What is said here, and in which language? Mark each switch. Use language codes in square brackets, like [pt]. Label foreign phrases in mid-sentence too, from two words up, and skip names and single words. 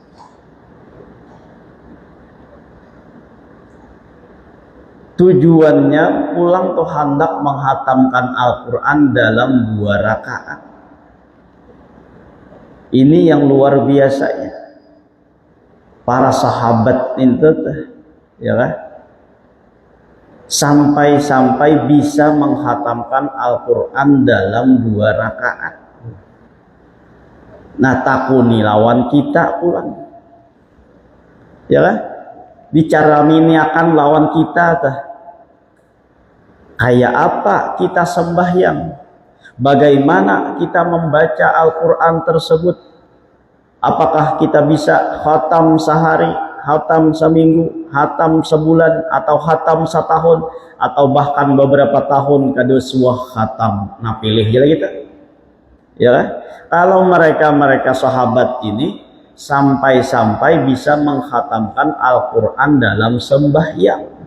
[id] Tujuannya pulang tuh hendak menghatamkan Al-Quran dalam 2 rakaat. Ini yang luar biasanya. Para sahabat itu, ya kan? Sampai-sampai bisa menghatamkan Al-Quran dalam 2 rakaat. [bjn] Nah takuni lawan kita pulang, ya kan? Bicara miniakan lawan kita tah. Kayak apa kita sembahyang? [id] Bagaimana kita membaca Al-Quran tersebut? Apakah kita bisa khatam sehari, khatam seminggu, khatam sebulan, atau khatam setahun, atau bahkan beberapa tahun kada sebuah khatam? Nah pilih kita. Ya kan? Kalau mereka sahabat ini sampai-sampai bisa mengkhatamkan Al-Quran dalam sembahyang.